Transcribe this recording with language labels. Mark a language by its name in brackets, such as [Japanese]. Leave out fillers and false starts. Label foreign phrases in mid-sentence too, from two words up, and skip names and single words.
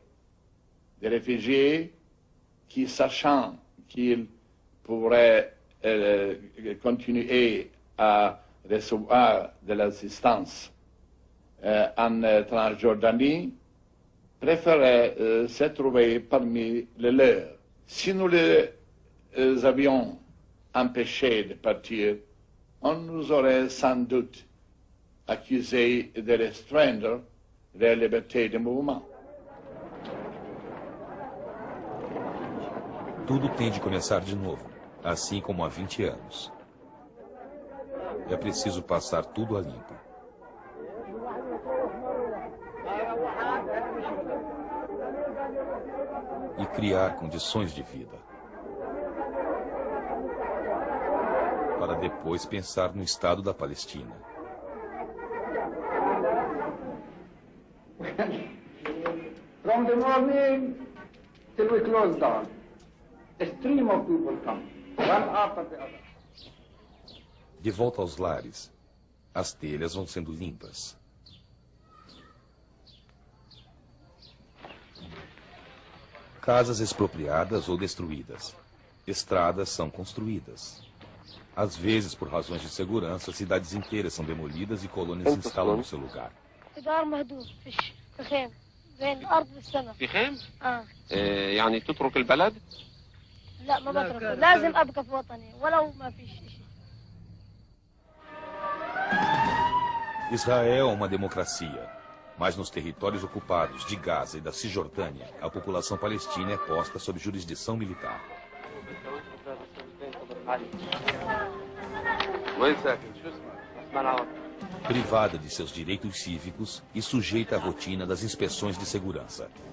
[French] Des réfugiés qui, sachant qu'ils pourraient continuer à recevoir de l'assistance en Transjordanie, préféraient se trouver parmi les leurs. Si nous les avions empêchés de partir, on nous aurait sans doute accusés de restreindre leur liberté de mouvement. [Portuguese] Tudo tem de começar de novo, assim como há 20 anos. É preciso passar tudo a limpo. E criar condições de vida. Para depois pensar no Estado da Palestina. [English] From the morning till we close down, a stream of people come, one after the other. [Portuguese] De volta aos lares, as telhas vão sendo limpas. Casas expropriadas ou destruídas. Estradas são construídas. Às vezes, por razões de segurança, cidades inteiras são demolidas e colônias se instalam no seu lugar. [Arabic] بين الأرض والسماء. في خيم؟ اه. يعني تترك البلد؟ لا ما بترك، لازم أبقى في وطني ولو ما فيش شيء. [Portuguese] Israel é uma democracia, mas nos territórios ocupados de Gaza e da Cisjordânia, a população palestina é posta sob jurisdição militar. Privada de seus direitos cívicos e sujeita à rotina das inspeções de segurança.